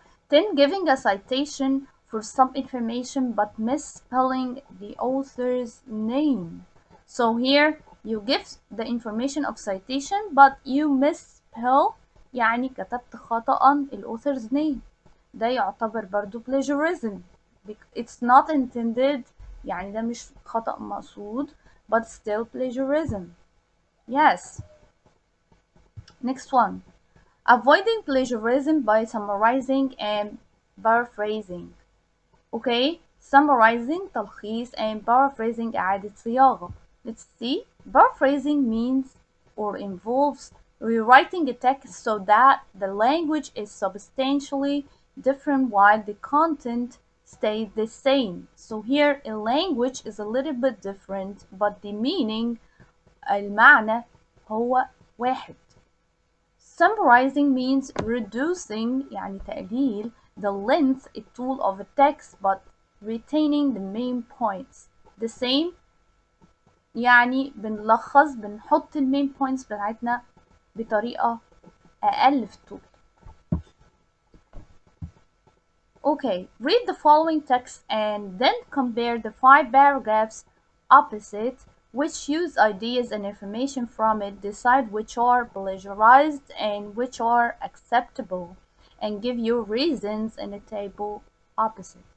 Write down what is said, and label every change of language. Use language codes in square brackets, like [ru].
[en] 10, giving a citation for some information but misspelling the author's name. So here you give the information of citation but you misspell، [ar] يعني كتبت خطأ ال [en] author's name. [ar] ده يعتبر برضو plagiarism. [en] It's not intended، [ar] يعني ده مش خطأ مقصود [en] but still plagiarism. Yes. Next one. Avoiding plagiarism by summarising and paraphrasing. Okay, summarising [ar] تلخيص [en] and paraphrasing [ar] إعادة صياغة. [en] Let's see. Paraphrasing means or involves rewriting a text so that the language is substantially different while the content stays the same. So here a language is a little bit different but the meaning [ar] المعنى هو واحد. [en] Summarising means reducing [ar] يعني تقليل [en] the length [ar] الطول [en] of a text but retaining the main points. The same [ar] يعني بنلخص بنحط المين points بتاعتنا بطريقة أقل في الطول. [en] Okay, read the following text and then compare the 5 paragraphs opposite which use ideas and information from it, decide which are plagiarized and which are acceptable, and give your reasons in a table opposite.